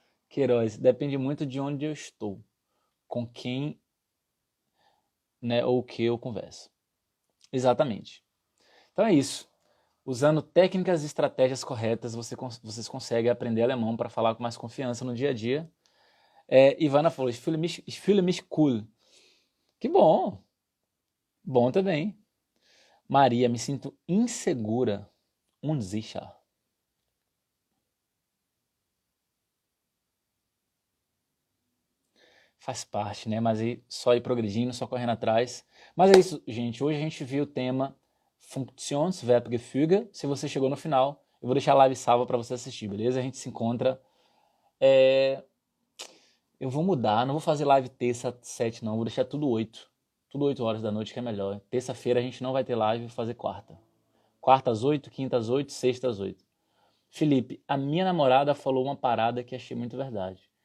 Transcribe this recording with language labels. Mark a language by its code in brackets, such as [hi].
[pt] Queiroz, depende muito de onde eu estou, com quem, né, ou o que eu converso. Exatamente. Então é isso. Usando técnicas e estratégias corretas, vocês conseguem aprender alemão para falar com mais confiança no dia a dia. Ivana falou, [de] ich fühle mich cool. [pt] Que bom. Bom também. Maria, me sinto insegura. Unsicher. Faz parte, né? Mas aí só ir progredindo, só correndo atrás. Mas é isso, gente. Hoje a gente viu o tema Funktionsverbgefüge. Se você chegou no final, eu vou deixar a live salva para você assistir, beleza? A gente se encontra. Eu vou mudar, não vou fazer live terça 7 não, vou deixar tudo 8. Tudo 8 horas da noite que é melhor. Terça-feira a gente não vai ter live, vou fazer quarta. Quarta às 8, quinta às 8, sexta às 8. Felipe, a minha namorada falou uma parada que achei muito verdade.